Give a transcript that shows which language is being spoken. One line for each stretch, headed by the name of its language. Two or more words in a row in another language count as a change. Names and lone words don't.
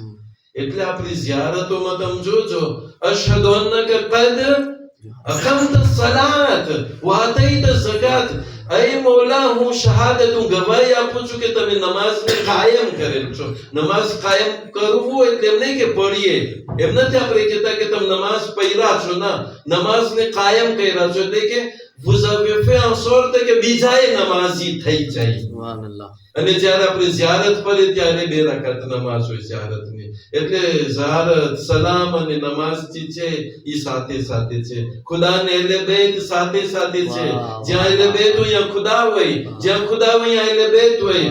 Gujarati: એટલે આપણી ઝિયારતોમાં તમે જોજો
Arabic: أشهد أنك قد أقمت الصلاة وآتيت الزكاة.
Gujarati: અય મૌલા, હું શહાદત, હું ગવાહી આપું છું કે તમે નમાઝને કાયમ કરેલ છો. નમાઝ કાયમ કરવું એટલે એમ નહીં કે પઢીએ, એમ નથી આપણે કહેતા કે તમે નમાઝ પઢ્યા છો. ના, નમાઝને કાયમ કર્યા છો એટલે કે
French: vous avez fait en sorte
Gujarati: કે બીજાએ નમાઝી થઈ જાય. સુબહાનલ્લાહ. અને જ્યારે આપણે ઝિયારત પર ત્યારે 2 રકાત નમાઝ હોય ઝિયારતની. એટલે ઝિયારત, સલામ અને નમાઝ જે છે એ સાથે સાથે છે. ખુદાને અહલે બેત સાથે સાથે છે. જ્યાં અહલે બેત હોય ખુદા હોય, જ્યાં ખુદા હોય અહલે બેત હોય.